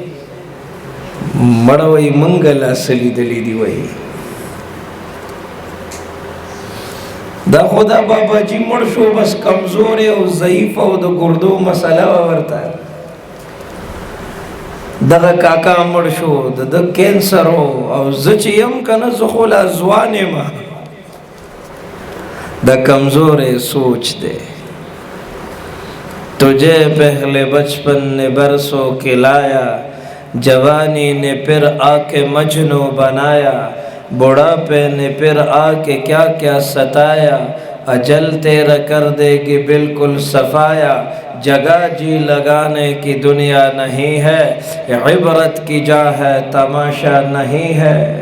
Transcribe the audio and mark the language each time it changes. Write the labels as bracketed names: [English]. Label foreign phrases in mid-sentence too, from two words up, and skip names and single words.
[Pashto] مړه وایي مونږ لا څه لیدلي دي وایي دا خدا بابا جی مړ شو بس کمزور او ضعیف او د ګردو مسله ورته دغه کاکا مړ شو د کینسر او زه چې یم که نه زه خو لا ځوان یم دا کمزور سوچ دے [Urdu] تجھے پہلے بچپن نے برسوں کے لایا جوانی نے پھر آ کے مجنوں بنایا بڑھاپے نے پھر آ کے کیا کیا ستایا اجل تیرا کر دے گی بالکل صفایا جگہ جی لگانے کی دنیا نہیں ہے عبرت کی جا ہے تماشا نہیں ہے